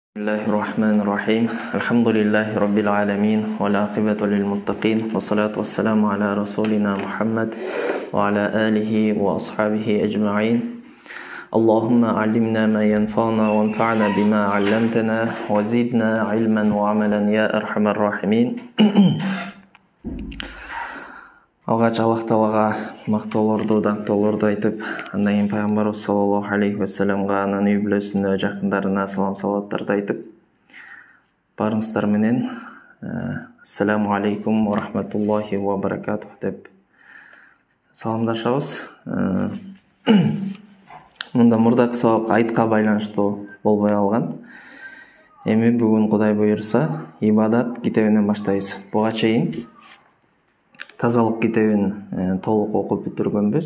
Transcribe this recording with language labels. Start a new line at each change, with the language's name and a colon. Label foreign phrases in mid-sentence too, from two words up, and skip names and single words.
Arabic: الله الرحمن الرحيم الحمد لله رب العالمين والعاقبة للمتقين والصلاة والسلام على رسولنا محمد وعلى آله وأصحابه أجمعين اللهم علمنا ما ينفعنا وانفعنا بما علمتنا وزدنا علما وعملا يا أرحم الراحمين.
Kyrgyz: Алгач Аллах Таалага мактоолорду, даңктоолорду айтып, андан кийин пайгамбарыбыз
Arabic: صلى الله عليه وسلم,
Kyrgyz: анын үй бүлөсүнө, жакындарына салам салаваттарды айтып, барыңыздар менен
Arabic: السلام عليكم ورحمة الله وبركاته
Kyrgyz: деп саламдашабыз. Мында мурдакы сабак айтка байланыштуу болбой калган. Эми бүгүн Кудай буйрса ибадат китебинен баштайбыз. Буга чейин тазалык китебин толук окуп бүтүргөнбүз.